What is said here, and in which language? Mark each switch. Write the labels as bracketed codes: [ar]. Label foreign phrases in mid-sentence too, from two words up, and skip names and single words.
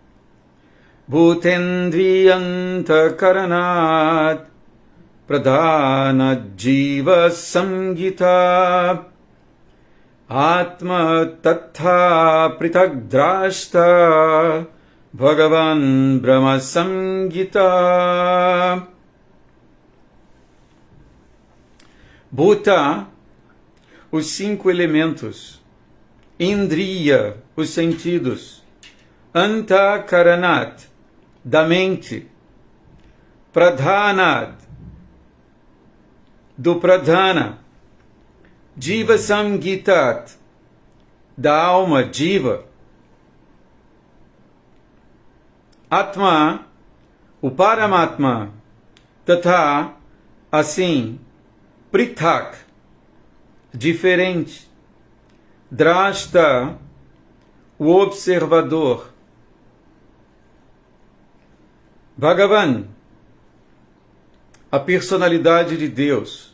[sa] Bhutendriyanta karanat pradhana jiva samgita atma tatha prithak drashta bhagavan brahma samgita. [pt] Bhuta, os 5 elementos. Indriya, os sentidos. Antakaranat, da mente. Pradhanad, do pradhana. [sa] Jiva samgitat, [pt] da alma, jiva. Atma, o Paramatma. Tatha, assim. Prithak, diferente. Drashta, o observador. Bhagavan, a personalidade de Deus.